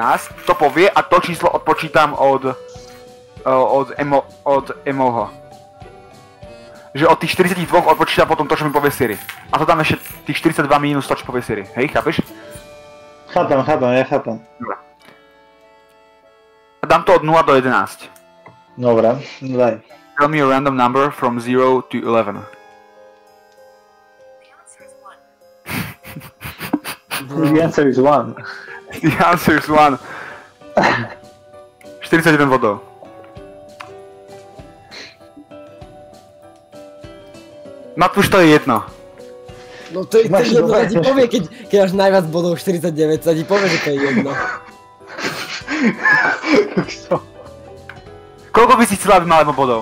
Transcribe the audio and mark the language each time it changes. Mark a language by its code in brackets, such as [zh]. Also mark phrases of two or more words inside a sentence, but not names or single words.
[sk] To povie a to číslo odpočítam od Emoho. Že od tých 42 odpočítam potom to, čo mi povie Siri. A to dám ešte tých 42 minus to, čo povie Siri. Hej, chápeš? Chápem, ja chápem. Dobre. A dám to od 0 do 11. Dobre, daj. [en] Tell me a random number from 0 to 11. The answer is 1. The answer is 1. 41 bodov. [sk] Matúš, to je jedno. No to je jedno, sa ti povie, keď máš najviac bodov 49, sa ti povie, že to je jedno. Koľko by si chcel, aby mal emo bodov?